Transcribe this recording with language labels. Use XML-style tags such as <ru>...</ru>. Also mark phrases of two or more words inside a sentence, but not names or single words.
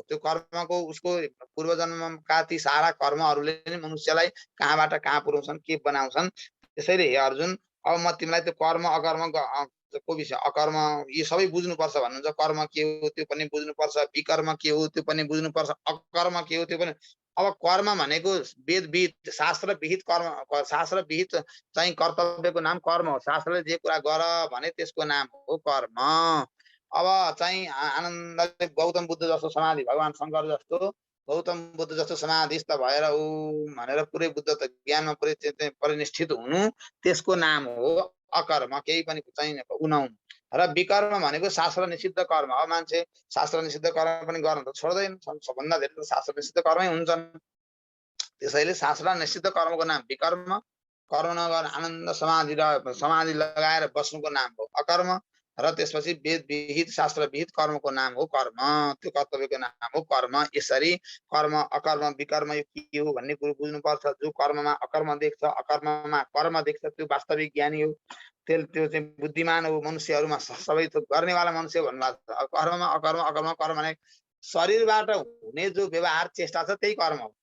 <ne>त्यो कर्मको उसको पूर्वजन्मका ती सारा कर्महरूले नै मनुष्यलाई कहाँबाट कहाँ पुर्याउँछन्, के बनाउँछन्। त्यसैले हे अर्जुन, अब म तिमीलाई त्यो कर्म अकर्म को विषय, अकर्म यो सबै बुझ्नुपर्छ भन्नुहुन्छ। कर्म के हो त्यो पनि बुझ्नुपर्छ, विकर्म के हो त्यो पनि बुझ्नुपर्छ, अकर्म के हो त्यो पनि। अब कर्म भनेको वेद विहित, शास्त्र विहित कर्म, शास्त्र विहित चाहिँ कर्तव्यको नाम कर्म हो। शास्त्रले जे कुरा गर भने त्यसको नाम हो कर्म। अब चाहिँ आनन्दले गौतम बुद्ध जस्तो समाधि, भगवान शङ्कर जस्तो गौतम बुद्ध जस्तो समाधिस्थ भएर ऊ भनेर पुरै बुद्ध त ज्ञानमा पुरै परिनिष्ठित हुनु, त्यसको नाम हो अकर्म, केही पनि चाहिँ उनाउनु। र विकर्म भनेको शास्त्र निषिद्ध कर्म। अब मान्छे शास्त्र निषिद्ध कर्म पनि गर्न त छोड्दैन, सबभन्दा धेरै त शास्त्र निषिद्ध कर्मै हुन्छन्। त्यसैले शास्त्र निषिद्ध कर्मको नाम विकर्म, कर्म नगर आनन्द समाधि लगाएर बस्नुको नाम हो अकर्म। र त्यसपछि वेद विहित, शास्त्र विहित कर्मको नाम हो कर्म, त्यो कर्तव्यको नाम हो कर्म। यसरी कर्म अकर्म विकर्म यो के हो भन्ने कुरो बुझ्नुपर्छ। जो कर्ममा अकर्म देख्छ, अकर्ममा कर्म देख्छ, त्यो वास्तविक ज्ञानी हो, त्यो चाहिँ बुद्धिमान हो। मनुष्यहरूमा सबै थोक गर्नेवाला मनुष्य भन्नुभएको छ। कर्ममा अकर्म, अकर्म कर्म भने शरीरबाट हुने जो व्यवहार चेष्टा छ त्यही कर्म हो।</ne>